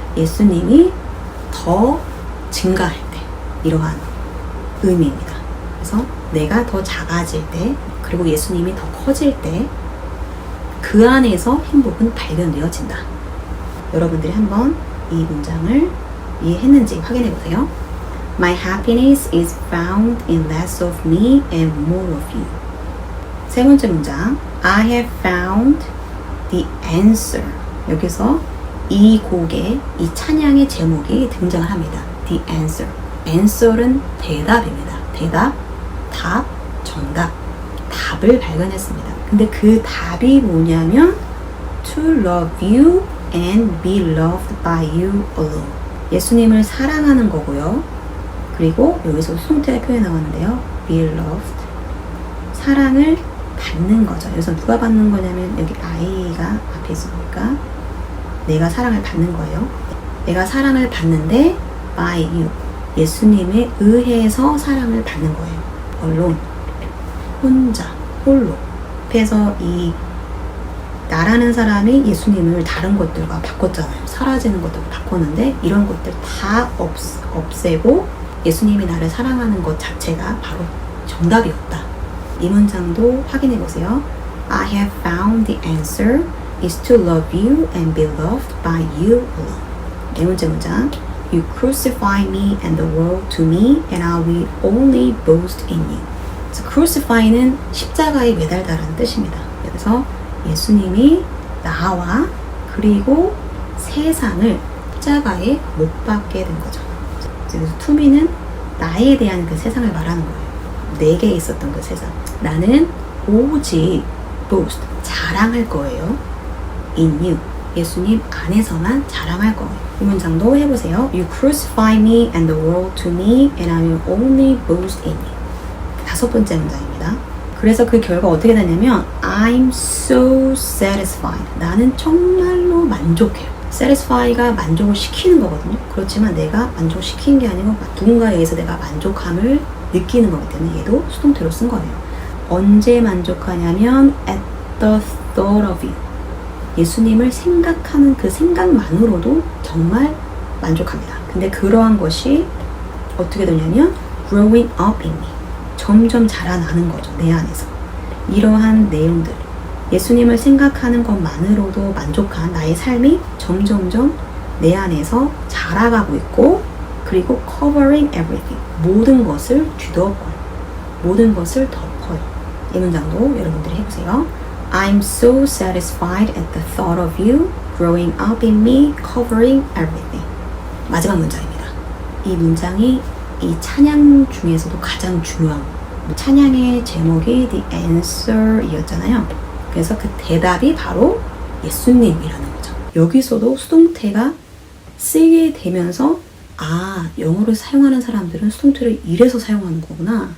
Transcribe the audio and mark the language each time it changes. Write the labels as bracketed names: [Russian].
[Korean] 예수님이 더 증가할 때 이러한 의미입니다. 그래서 내가 더 작아질 때 그리고 예수님이 더 커질 때 그 안에서 행복은 발견되어진다. 여러분들이 한번 이 문장을 이해했는지 확인해 보세요. [English] My happiness is found in less of me and more of you. [Korean] 세 번째 문장 [English] I have found the answer. [Korean] 여기서 이 곡의 이 찬양의 제목이 등장을 합니다. [English] The answer. [Korean] answer는 대답입니다. 대답, 답, 정답. 답을 발견했습니다. 근데 그 답이 뭐냐면 [English] to love you and be loved by you alone. [Korean] 예수님을 사랑하는 거고요. 그리고 여기서 수동태가 표현해 나왔는데요. [English] be loved. [Korean] 사랑을 받는 거죠. 여기서 누가 받는 거냐면 여기 I가 앞에 있으니까 내가 사랑을 받는 거예요. 내가 사랑을 받는데 [English] by you. [Korean] 예수님에 의해서 사랑을 받는 거예요. alone. 혼자, 홀로. 그래서 이 나라는 사람이 예수님을 다른 것들과 바꿨잖아요. 사라지는 것들과 바꿨는데 이런 것들 다 없애고 예수님이 나를 사랑하는 것 자체가 바로 정답이었다. 이 문장도 확인해 보세요. [English] I have found the answer is to love you and be loved by you alone. [Korean] 네 번째 문장 [English] You crucify me and the world to me and I will only boast in you. [Korean] crucify는 십자가에 매달다라는 뜻입니다. 그래서 예수님이 나와 그리고 세상을 십자가에 못 박게 된 거죠. 그래서 to me는 나에 대한 그 세상을 말하는 거예요. 내게 있었던 그 세상. 나는 오직 boast, 자랑할 거예요. [English] in you. [Korean] 예수님 안에서만 자랑할 거예요. 이 문장도 해보세요. [English] You crucify me and the world to me and I will only boast in you. [Korean] 다섯 번째 문장입니다. 그래서 그 결과 어떻게 되냐면 [English] I'm so satisfied. [Korean] 나는 정말로 만족해요. satisfy가 만족을 시키는 거거든요. 그렇지만 내가 만족시키는 게 아니고 누군가에 의해서 내가 만족함을 느끼는 거기 때문에 얘도 수동태로 쓴 거예요. 언제 만족하냐면 [English] at the thought of you. [Korean] 예수님을 생각하는 그 생각만으로도 정말 만족합니다. 근데 그러한 것이 어떻게 되냐면 [English] growing up in me. [Korean] 점점 자라나는 거죠. 내 안에서. 이러한 내용들. 예수님을 생각하는 것만으로도 만족한 나의 삶이 점점점 내 안에서 자라가고 있고, 그리고 [English] covering everything. [Korean] 모든 것을 뒤덮어요. 모든 것을 덮어요. 이 문장도 여러분들이 해보세요. [English] I'm so satisfied at the thought of you growing up in me, covering everything. [Korean] 마지막 문장입니다. 이 문장이 이 찬양 중에서도 가장 중요한 찬양의 제목이 The Answer 이었잖아요. 그래서 그 대답이 바로 예수님이라는 거죠. 여기서도 수동태가 쓰게 되면서 영어를 사용하는 사람들은 수동태를 이래서 사용하는 거구나.